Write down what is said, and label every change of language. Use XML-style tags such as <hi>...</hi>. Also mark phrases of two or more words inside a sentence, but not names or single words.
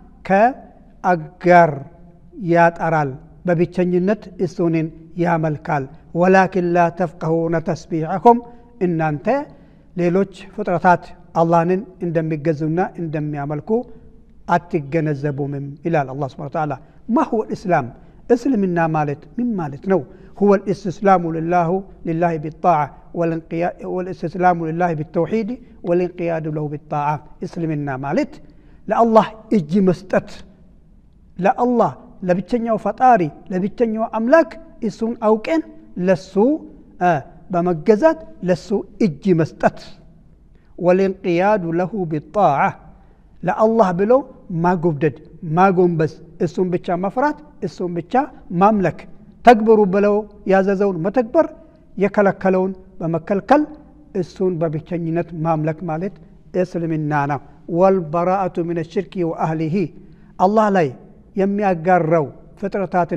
<am>ከአጋር ያጠራል፣ በብቸኝነት እሱን ያመልካል።</am> <ar>ولكن لا تفقهون تسبيحهم፣</ar> <am>እናንተ ሌሎች ፍጥረታት አላህን እንደሚገዙና እንደሚያመልኩ አትገነዘቡም ይላል አላህ</am> <ar>سبحانه وتعالى። ما هو الاسلام፣</ar> <am>እስልምና ማለት ምን ማለት ነው?</am> <ar>هو الاستسلام لله بالطاعة والاستسلام لله بالتوحيد والانقياد له بالطاعة።</ar> <am>እስልምና ማለት ለአላህ እጅ መስጠት፣ ለአላህ ለብቸኛው ፈጣሪ ለብቸኛው አምላክ እሱን አውቀን ለሱ በመገዛት ለሱ እጅ መስጠት።</am> <ar>والانقياد له بالطاعة፣</ar> <am>ለአላህ ብሎ ማጎብደድ ማጎንበስ፣ እሱን ብቻ መፍራት፣ እሱን ብቻ ማምለክ፣ ተግብሩ ብለው ያዘዘውን መተግበር፣ የከለከለውን በመከልከል እሱን በብቸኝነት ማምለክ ማለት እስልምና ነው።</am> <ar>والبراءة من الشرك وأهله፣</ar> <am>አላህ ላይ የሚያጋራው ፍጥረታትን</am>